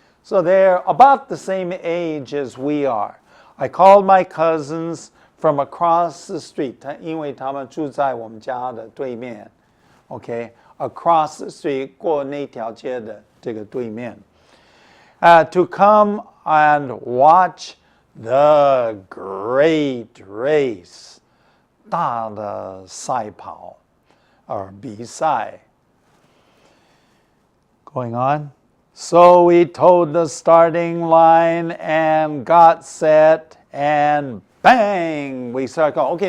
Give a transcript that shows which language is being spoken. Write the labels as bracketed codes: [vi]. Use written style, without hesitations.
[en] So they're about the same age as we are. I called my cousins from across the street, [zh] 因为他们住在我们家的对面. [en] Okay? Across the street, [zh] 过那条街的这个对面. [en] To come and watch the great race, [zh] 大的赛跑 [en] or [zh] 比赛. [en] Going on. So we towed the starting line and got set and bang, we start going.